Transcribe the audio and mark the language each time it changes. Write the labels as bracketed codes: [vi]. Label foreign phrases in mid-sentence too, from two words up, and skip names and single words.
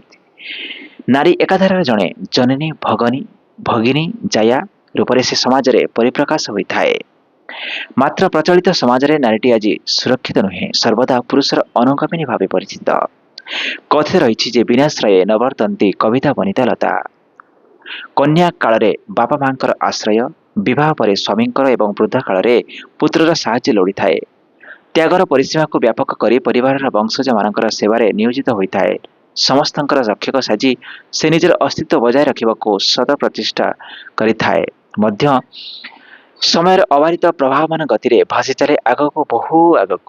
[or] ନାରୀ ଏକାଧାରାର ଜଣେ ଜନନୀ, ଭଗିନୀ, ଜାୟା ରୂପରେ ସେ ସମାଜରେ ପରିପ୍ରକାଶ ହୋଇଥାଏ। ମାତ୍ର ପ୍ରଚଳିତ ସମାଜରେ ନାରୀଟି ଆଜି ସୁରକ୍ଷିତ ନୁହେଁ, ସର୍ବଦା ପୁରୁଷର ଅନୁଗାମିନୀ ଭାବେ ପରିଚିତ। କଥିତ ରହିଛି ଯେ [sa] विनाश्रये न वर्तन्ते कविता वनिता लता। [or] କନ୍ୟା କାଳରେ ବାପା ମାଙ୍କର ଆଶ୍ରୟ, [hi] विवाह पर [or] स्वामीଙ୍କର ଏବଂ ବୃଦ୍ଧା କାଳରେ ପୁତ୍ରର ସାହାଯ୍ୟ ଲୋଡ଼ିଥାଏ। ତ୍ୟାଗର ପରିସୀମାକୁ ବ୍ୟାପକ କରି ପରିବାରର ବଂଶଜମାନଙ୍କର ସେବାରେ ନିୟୋଜିତ ହୋଇଥାଏ। ସମସ୍ତଙ୍କର ରକ୍ଷକ ସାଜି ସେ ନିଜର ଅସ୍ତିତ୍ୱ ବଜାୟ ରଖିବାକୁ ସତ ପ୍ରଚେଷ୍ଟା କରିଥାଏ। ମଧ୍ୟ ସମୟର ଅବାରିତ ପ୍ରବାହମାନ ଗତିରେ ଭାସି ଚାଲେ ଆଗକୁ, ବହୁ ଆଗକୁ।